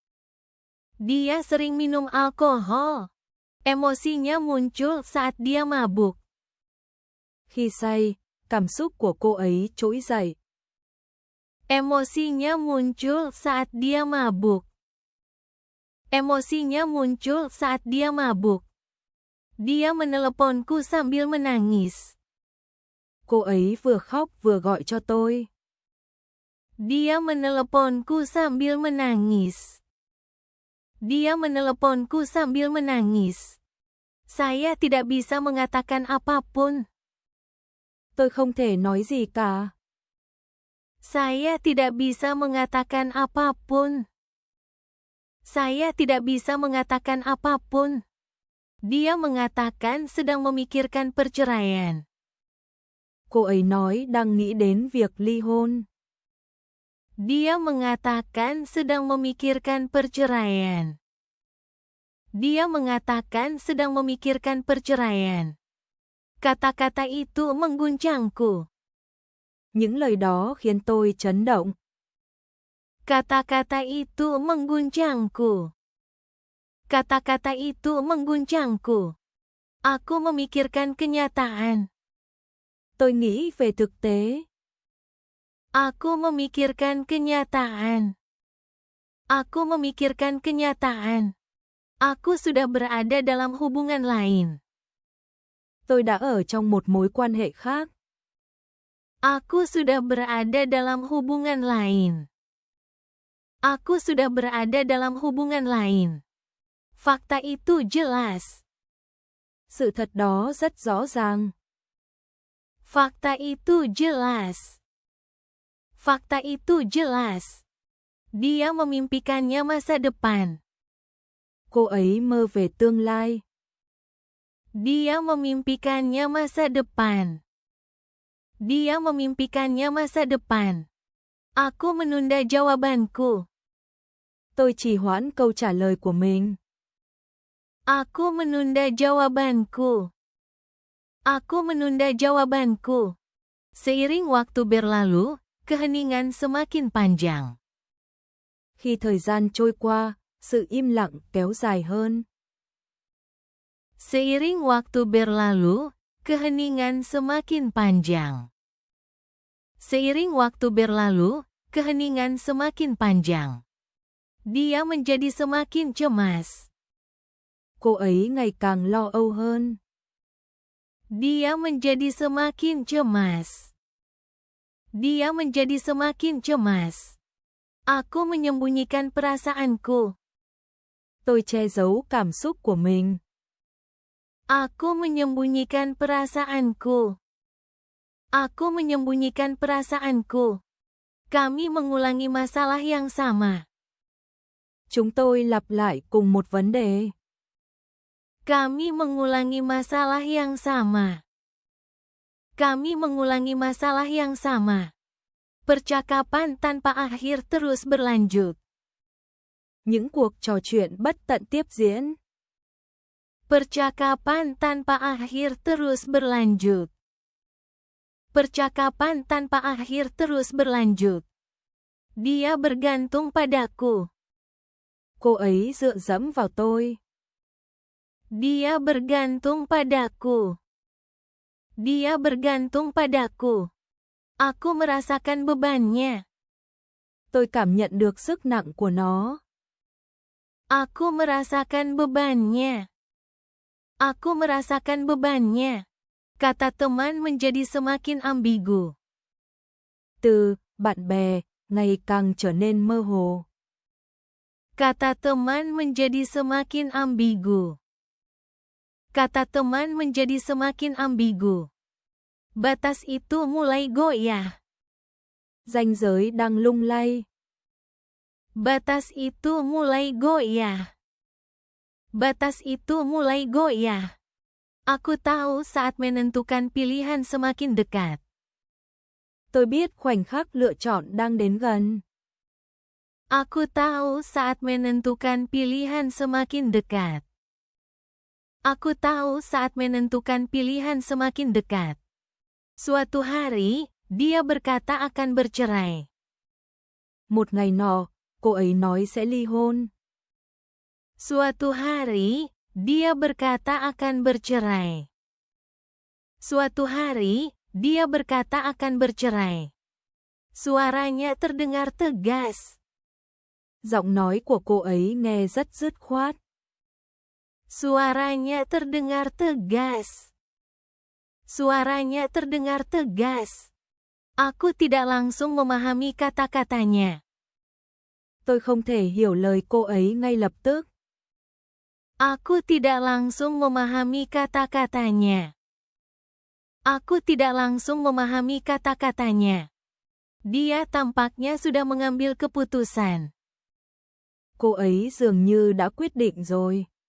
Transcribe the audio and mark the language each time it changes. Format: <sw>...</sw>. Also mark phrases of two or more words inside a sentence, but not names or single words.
<id>Dia sering minum alkohol. Emosinya muncul saat dia mabuk.</id> <vi>Khi say, cảm xúc của cô ấy trỗi dậy.</vi> <id>Emosinya muncul saat dia mabuk. Emosinya muncul saat dia mabuk. Dia meneleponku sambil menangis.</id> <vi>Cô ấy vừa khóc vừa gọi cho tôi.</vi> <id>Dia meneleponku sambil menangis. Dia meneleponku sambil menangis. Saya tidak bisa mengatakan apapun.</id> <vi>Tôi không thể nói gì cả.</vi> <id>Saya tidak bisa mengatakan apapun. Saya tidak bisa mengatakan apapun. Dia mengatakan sedang memikirkan perceraian.</id> <vi>Cô ấy nói đang nghĩ đến việc ly hôn.</vi> <id>Dia mengatakan sedang memikirkan perceraian. Dia mengatakan sedang memikirkan perceraian. Kata-kata itu mengguncangku.</id> <vi>Những lời đó khiến tôi chấn động.</vi> <id>Kata-kata itu mengguncangku. Kata-kata itu mengguncangku. Aku memikirkan kenyataan.</id> <vi>Tôi nghĩ về thực tế.</vi> <id>Aku memikirkan kenyataan. Aku memikirkan kenyataan. Aku sudah berada dalam hubungan lain.</id> <vi>Tôi đã ở trong một mối quan hệ khác.</vi> <id>Aku sudah berada dalam hubungan lain. Aku sudah berada dalam hubungan lain. Fakta itu jelas.</id> <vi>Sự thật đó rất rõ ràng.</vi> <id>Fakta itu jelas. Fakta itu jelas. Dia memimpikannya masa depan.</id> <vi>Cô ấy mơ về tương lai.</vi> <id>Dia memimpikannya masa depan. Dia memimpikannya masa depan. Aku menunda jawabanku.</id> <vi>Tôi trì hoãn câu trả lời của mình.</vi> <id>Aku menunda jawabanku. Aku menunda jawabanku. Seiring waktu berlalu, keheningan semakin panjang.</id> <vi>Khi thời gian trôi qua, sự im lặng kéo dài hơn.</vi> <id>Seiring waktu berlalu, keheningan semakin panjang. Seiring waktu berlalu, Keheningan semakin panjang. Dia menjadi semakin cemas.</id> <vi>Cô ấy ngày càng lo âu hơn.</vi> <id>Dia menjadi semakin cemas. Dia menjadi semakin cemas. Aku menyembunyikan perasaanku.</id> <vi>Tôi che giấu cảm xúc của mình.</vi> <id>Aku menyembunyikan perasaanku. Aku menyembunyikan perasaanku. Kami mengulangi masalah yang sama.</id> <vi>Chúng tôi lặp lại cùng một vấn đề.</vi> <id>Kami mengulangi masalah yang sama. Kami mengulangi masalah yang sama. Percakapan tanpa akhir terus berlanjut.</id> <vi>Những cuộc trò chuyện bất tận tiếp diễn.</vi> <id>Percakapan tanpa akhir terus berlanjut. Percakapan tanpa akhir terus berlanjut. Dia bergantung padaku.</id> <vi>Cô ấy dựa dẫm vào tôi.</vi> <id>Dia bergantung padaku. Dia bergantung padaku. Aku merasakan bebannya.</id> <vi>Tôi cảm nhận được sức nặng của nó.</vi> <id>Aku merasakan bebannya. Aku merasakan bebannya. Kata teman menjadi semakin ambigu.</id> <vi>Từ bạn bè ngày càng trở nên mơ hồ.</vi> <id>Kata teman menjadi semakin ambigu. Kata teman menjadi semakin ambigu. Batas itu mulai goyah.</id> <vi>Ranh giới đang lung lay.</vi> <id>Batas itu mulai goyah. Batas itu mulai goyah. Aku tahu saat menentukan pilihan semakin dekat.</id> <vi>Tôi biết khoảnh khắc lựa chọn đang đến gần.</vi> <id>Aku tahu saat menentukan pilihan semakin dekat. Aku tahu saat menentukan pilihan semakin dekat. Suatu hari, dia berkata akan bercerai.</id> <vi>Một ngày nọ, cô ấy nói sẽ ly hôn.</vi> <id>Suatu hari, dia berkata akan bercerai. Suatu hari, dia berkata akan bercerai. Suaranya terdengar tegas.</id> <vi>Giọng nói của cô ấy nghe rất dứt khoát.</vi> <id>Suaranya terdengar tegas. Suaranya terdengar tegas. Aku tidak langsung memahami kata-katanya.</id> <vi>Tôi không thể hiểu lời cô ấy ngay lập tức.</vi> <id>Aku tidak langsung memahami kata-katanya. Aku tidak langsung memahami kata-katanya. Dia tampaknya sudah mengambil keputusan.</id> <vi>Cô ấy dường như đã quyết định rồi.</vi>